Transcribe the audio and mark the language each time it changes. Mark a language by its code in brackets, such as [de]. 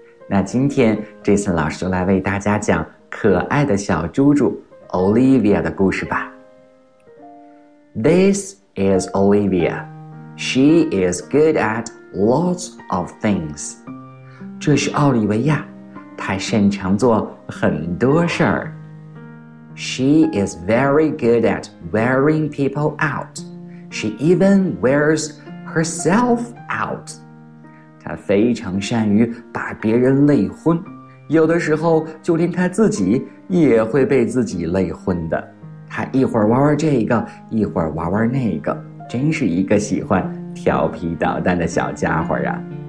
[zh] 那今天Jason老师就来为大家讲可爱的小猪猪Olivia 的故事吧。 [en] This is Olivia. She is good at lots of things. [zh] 这是奥利维亚，她擅长做很多事儿。 [en] She is very good at wearing people out. She even wears herself out. [zh] 她非常善于把别人累昏，有的时候就连她自己也会被自己累昏的。他一会儿玩玩这个，一会儿玩玩那个，真是一个喜欢调皮捣蛋的小家伙啊。